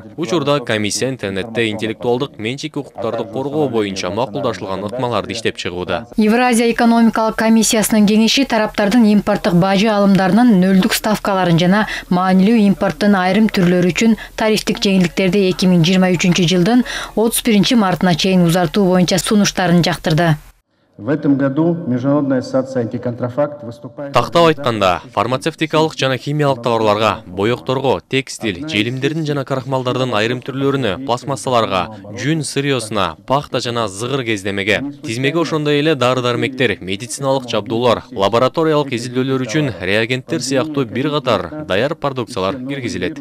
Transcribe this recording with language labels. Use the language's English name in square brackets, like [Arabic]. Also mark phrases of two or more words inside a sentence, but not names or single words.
[Kyrgyz] Учурда комиссия интернетте интеллектуалдык менчик укуктарды коргоо боюнча макулдашылган ыкмаларды иштеп чыгууда. Евразия экономикалык комиссиясынын кеңеши тараптардын импорттук бажы алымдарынын нөлдүк ставкаларын жана маанилүү импорттун айрым түрлөрү үчүн тарифтик жеңилдиктерди 2023 жылдын 31 мартына чейин узартуу боюнча сунуштарын жактырды. [Russian] В этом году Международная ассоциация антиконтрафакт выступает. [Kyrgyz] Тактап айтканда, фармацевтикалык жана химиялык товарларга, боекторго, текстиль, желимдердин жана крахмалдардын айрым түрлөрүнө, пластмассаларга, жүн сырьосуна, пахта жана зыгыр кездемеге, тизмеге ошондой эле дары-дармектер, медициналык жабдуулар, лабораториялык изилдөөлөр үчүн реагенттер сыяктуу бир катар даяр продукциялар киргизилет.